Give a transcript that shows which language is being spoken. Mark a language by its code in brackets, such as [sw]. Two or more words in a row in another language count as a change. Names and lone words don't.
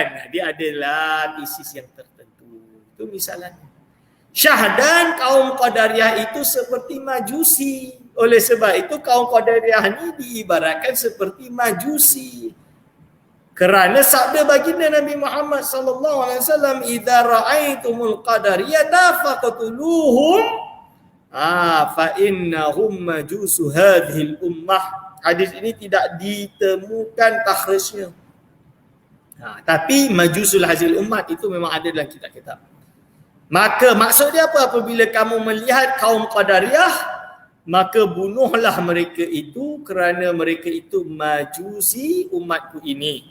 [ms] Dia adalah tesis yang tertentu. Itu misalnya. Syah dan kaum Qadariyah itu seperti Majusi. Oleh sebab itu kaum Qadariyah ni diibaratkan seperti Majusi. Kerana sabda baginda Nabi Muhammad [ar] صلى الله عليه وسلم, "إذا رأيتم القدرية فاقتلوهم فإنهم مجوس هذه الأمة." [ms] Hadis ini tidak ditemukan takhrijnya. Tapi [ar] مجوس هذه الأمة [ms] itu memang ada dalam kitab-kitab. Maka maksud dia apa? Apabila kamu melihat kaum Qadariyah, maka bunuhlah mereka itu kerana mereka itu majusi umatku ini.